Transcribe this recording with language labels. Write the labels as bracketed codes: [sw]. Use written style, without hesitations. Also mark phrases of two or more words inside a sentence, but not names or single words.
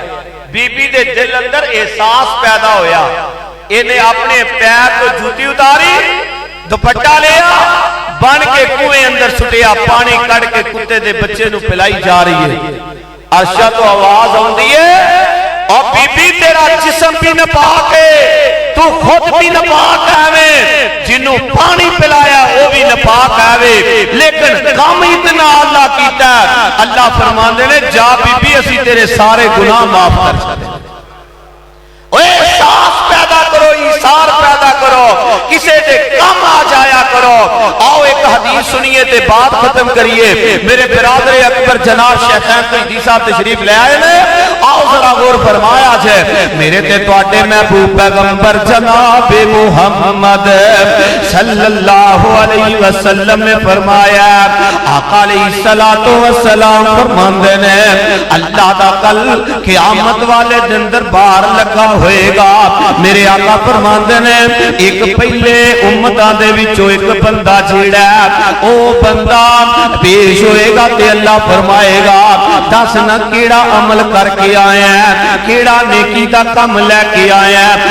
[pa] بی بی دے دل اندر احساس پیدا ہویا، انہیں اپنے پیر توں جوتی اتاری، دوپٹہ لیا، بنھ کے کھوہ اندر سٹیا، پانی کڈھ کے کتے دے بچے نوں پلائی جا رہی ہے. عرشاں توں آواز آؤندی ہے اور بی بی تیرا جسم بھی ناپاک تے توں خود بھی ناپاک ہے، جنہوں پانی پلایا او بھی ناپاک ہے، لیکن کم اتنا اللہ کیتا، اللہ فرماندے نے جا بی بی اسی تیرے سارے گناہ معاف کر چھڈے. احساس پیدا کرو، ایثار پیدا کرو، کسے دے کم آ جایا کرو. آؤ اک حدیث سنیے تے بات ختم کریئے. میرے برادر اکبر جناب شیخین تجدید صاحب تشریف لے آئے نے، آؤ ذرا غور فرمایا جے میرے تے تہاڈے محبوب پیغمبر جناب محمد [ar] صلى الله عليه وسلم [pa] نے فرمایا، آقا [ar] عليه الصلاة والسلام [pa] فرماندے نے اللہ دا کل قیامت والے دن دربار لگا ہوئے گا. میرے آقا فرماندے نے اک پہلے امتاں دے وچوں اک بندہ جیہڑا او بندہ پیش ہوئے گا تے اللہ فرمائے گا دس نا کیہڑا عمل کر کے آیا ہے، کیہڑا نیکی دا کم لے کے آیا ہے.